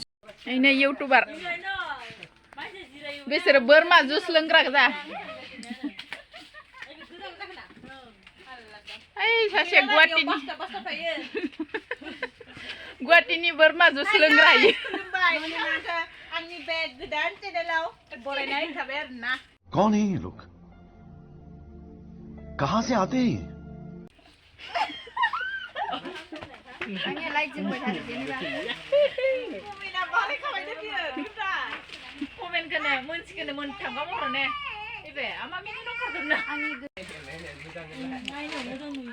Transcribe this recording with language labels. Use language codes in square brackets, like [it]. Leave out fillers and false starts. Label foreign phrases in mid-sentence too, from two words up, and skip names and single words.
[brx] इने इउटुबार बिसोरो बोरमा जुस लोंग्रा गोजा। ओइ सासे गुवाहाटीनि बोरमा जुस लोंग्रा इयो। आंनि बे गोदान चेनेलाव बरायनाय थाबाय आरोना। [hi] कौन है ये लोग? कहां से आते हैं? [brx] आंनिया लाइट जोंबाय थादो जेनेबा। कमेन्टखौनो मोनसेखौनो मोनथामबा बर'ने इबे आमा मिनि दंखाजोबना आंनि नायनो मोजां नुयो।